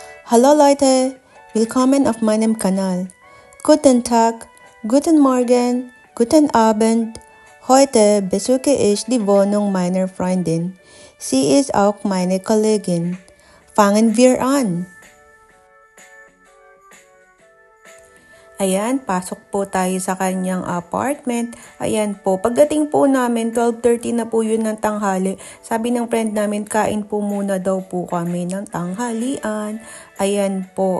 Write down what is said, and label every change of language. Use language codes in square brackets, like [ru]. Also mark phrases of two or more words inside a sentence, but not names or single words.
[de] Hallo Leute, willkommen auf meinem Kanal. Guten Tag, guten Morgen, guten Abend. Heute besuche ich die Wohnung meiner Freundin. Sie ist auch meine Kollegin. Fangen wir an. [tl] Ayan, pasok po tayo sa kanyang apartment. Ayan po, pagdating po namin, 12:30 na po yun ng tanghali. Sabi ng friend namin, kain po muna daw po kami ng tanghalian. Ayan po.